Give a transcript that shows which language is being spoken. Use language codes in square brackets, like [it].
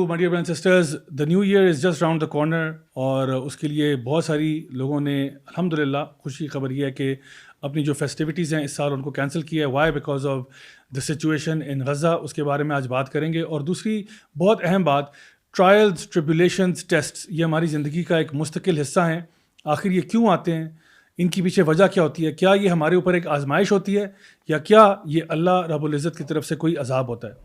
[en] my dear brothers and sisters, the new year is just round the corner [ur] اور اس کے لیے بہت ساری لوگوں نے الحمدللہ خوشی خبر یہ ہے کہ اپنی جو فیسٹیوٹیز ہیں اس سال ان کو کینسل کیا ہے. [en] Why? Because of the situation in Gaza. [ur] اس کے بارے میں آج بات کریں گے. اور دوسری بہت اہم بات, ٹرائلز, ٹریبولیشنز, ٹیسٹس, یہ ہماری زندگی کا ایک مستقل حصہ ہیں. آخر یہ کیوں آتے ہیں, ان کی پیچھے وجہ کیا ہوتی ہے, کیا یہ ہمارے اوپر ایک آزمائش ہوتی ہے یا کیا یہ اللہ رب العزت کی طرف سے کوئی عذاب ہوتا ہے.